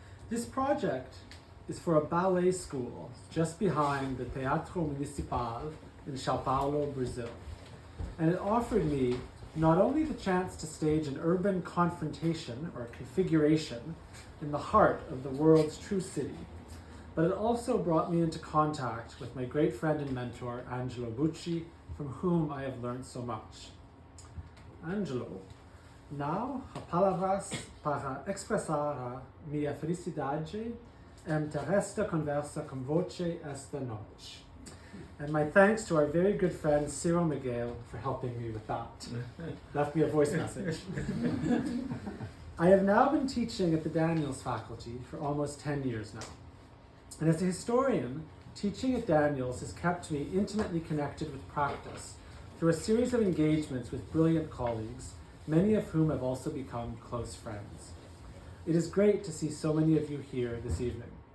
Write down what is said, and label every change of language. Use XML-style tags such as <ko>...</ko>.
<en>This project is for a ballet school just behind the Teatro Municipal in Sao Paulo, Brazil, and it offered me not only the chance to stage an urban confrontation or configuration in the heart of the world's true city, but it also brought me into contact with my great friend and mentor, Angelo Bucci, from whom I have learned so much.</en> <pt>Angelo, now a palavras para expressar a minha felicidade esta conversa com você esta noite.</pt> <en>And my thanks to our very good friend Cyril Miguel for helping me with that. Left me a voice message. I have now been teaching at the Daniels faculty for almost 10 years now. And as a historian, teaching at Daniels has kept me intimately connected with practice through a series of engagements with brilliant colleagues, many of whom have also become close friends. It is great to see so many of you here this evening.</en>